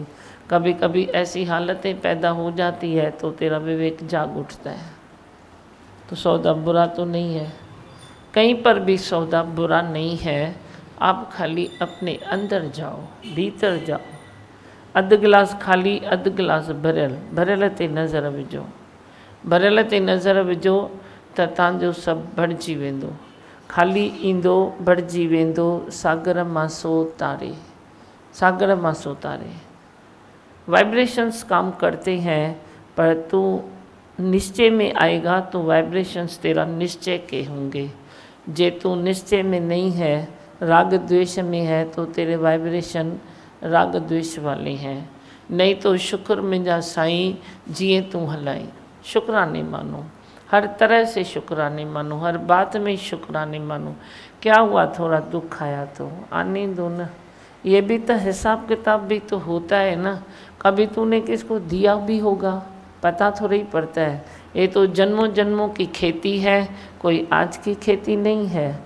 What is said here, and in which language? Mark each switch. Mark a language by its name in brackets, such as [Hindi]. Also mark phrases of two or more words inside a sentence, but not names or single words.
[Hindi] कभी कभी ऐसी हालतें पैदा हो जाती है तो तेरा विवेक जाग उठता है। तो सौदा बुरा तो नहीं है, कहीं पर भी सौदा बुरा नहीं है। आप खाली अपने अंदर जाओ, भीतर जाओ। [Sindhi] अध गिलास खाली, अध गिलास भरियल ते नज़र विझो, भरियल ते नज़र विझो त तव्हांजो सभु भरिजी वेंदो। खाली ईंदो भरिजी वेंदो, सागर मासो तारे, सागर मासो तारे। [Hindi] वाइब्रेशंस काम करते हैं पर तू निश्चय में आएगा तो वाइब्रेशंस तेरा निश्चय के होंगे। जे तू निश्चय में नहीं है, राग द्वेष में है, तो तेरे वाइब्रेशन राग द्वेष वाले हैं। नहीं तो [Sindhi] शुक्र मुंहिंजा साईं जिए तू हलाई, [Hindi] शुक्राने मानो, हर तरह से शुक्राने मानो, हर बात में शुक्राने मानो। क्या हुआ, थोड़ा दुख आया तो आने दो ना। ये भी तो हिसाब किताब भी तो होता है ना। कभी तूने किसको दिया भी होगा, पता थोड़ा ही पड़ता है। ये तो जन्मों जन्मों की खेती है, कोई आज की खेती नहीं है।